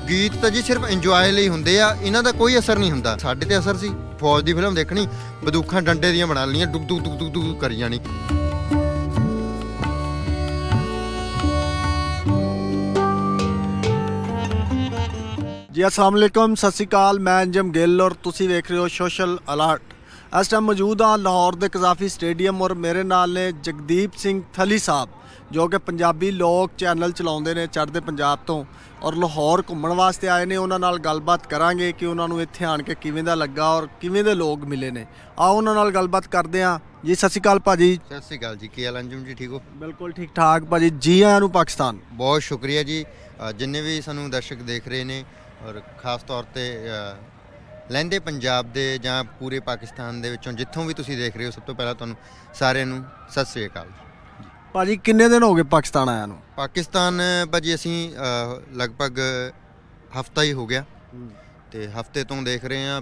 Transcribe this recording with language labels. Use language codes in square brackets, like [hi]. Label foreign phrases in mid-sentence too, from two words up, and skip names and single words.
[pa] ਗੀਤ ਤਾਂ ਜੀ ਸਿਰਫ ਇੰਜੋਏ ਲਈ ਹੁੰਦੇ ਆ, ਇਹਨਾਂ ਦਾ ਕੋਈ ਅਸਰ ਨਹੀਂ ਹੁੰਦਾ। ਸਾਡੇ ਤੇ ਅਸਰ ਸੀ, ਫੌਜ ਦੀ ਫਿਲਮ ਦੇਖਣੀ, ਬੰਦੂਕਾਂ ਡੰਡੇ ਦੀਆਂ ਬਣਾ ਲਈਆਂ, ਡੁੱਕ ਡੁੱਕ ਡੁੱਕ ਡੁੱਕ ਕਰੀ ਜਾਣੀ। ਜੀ [ar] السلام عليكم, [pa] ਸਤਿ ਸ੍ਰੀ ਅਕਾਲ। ਮੈਂ ਅੰਜਮ ਗਿੱਲ ਔਰ ਤੁਸੀ ਵੇਖ ਰਹੇ ਹੋ ਸੋਸ਼ਲ ਅਲਰਟ। ਇਸ ਟਾਈਮ ਮੌਜੂਦ ਹਾਂ ਲਾਹੌਰ ਕੇ ਕਜ਼ਾਫ਼ੀ ਸਟੇਡੀਅਮ ਔਰ ਮੇਰੇ ਨਾਲ ਨੇ ਜਗਦੀਪ ਸਿੰਘ ਥਲੀ ਸਾਹਬ, ਜੋ ਕਿ ਪੰਜਾਬੀ ਲੋਗ ਚੈਨਲ ਚਲਾਤੇ ਹੈਂ ਚੜ੍ਹਦੇ ਪੰਜਾਬ ਤੋਂ, ਔਰ ਲਾਹੌਰ ਘੁੰਮਣ ਵਾਸਤੇ ਆਏ ਨੇ। ਉਨ੍ਹਾਂ ਨਾਲ ਗੱਲਬਾਤ ਕਰਾਂਗੇ ਕਿ ਉਨ੍ਹੋਂ ਨੇ ਇੱਥੇ ਆਣ ਕੇ ਕਿਵੇਂ ਦਾ ਲੱਗਾ ਔਰ ਕਿਵੇਂ ਦੇ ਲੋਗ ਮਿਲੇ ਨੇ। ਆਓ ਉਨ੍ਹਾਂ ਨਾਲ ਗੱਲਬਾਤ ਕਰਤੇ ਹੈਂ। ਜੀ ਸਤਿ ਸ੍ਰੀ ਅਕਾਲ ਭਾਜੀ। ਸਤਿ ਸ਼੍ਰੀ ਅਕਾਲ ਜੀ, ਕੀ ਹਾਲ ਅੰਜਮ ਜੀ, ਠੀਕ ਹੋ? ਬਿਲਕੁਲ ਠੀਕ ਠਾਕ ਭਾਜੀ, ਜੀ ਆਇਆਂ ਨੂੰ ਪਾਕਿਸਤਾਨ। ਬਹੁਤ ਸ਼ੁਕਰੀਆ ਜੀ, ਜਿੰਨੇ ਵੀ ਸਾਨੂੰ ਦਰਸ਼ਕ ਦੇਖ ਰਹੇ ਨੇ, ਔਰ ਖਾਸ ਤੌਰ ਤੇ ਲਹਿੰਦੇ ਪੰਜਾਬ ਦੇ ਜਾਂ ਪੂਰੇ ਪਾਕਿਸਤਾਨ ਦੇ ਵਿੱਚੋਂ ਜਿੱਥੋਂ ਵੀ ਤੁਸੀਂ ਦੇਖ ਰਹੇ ਹੋ, ਸਭ ਤੋਂ ਪਹਿਲਾਂ ਤੁਹਾਨੂੰ ਸਾਰਿਆਂ ਨੂੰ ਸਤਿ ਸ਼੍ਰੀ ਅਕਾਲ। ਭਾਜੀ ਕਿੰਨੇ ਦਿਨ ਹੋ ਗਏ ਪਾਕਿਸਤਾਨ ਆਇਆ ਨੂੰ? ਪਾਕਿਸਤਾਨ ਭਾਜੀ ਅਸੀਂ ਲਗਭਗ ਹਫਤਾ ਹੀ ਹੋ ਗਿਆ, ਤੇ ਹਫਤੇ ਤੋਂ ਦੇਖ ਰਹੇ ਹਾਂ।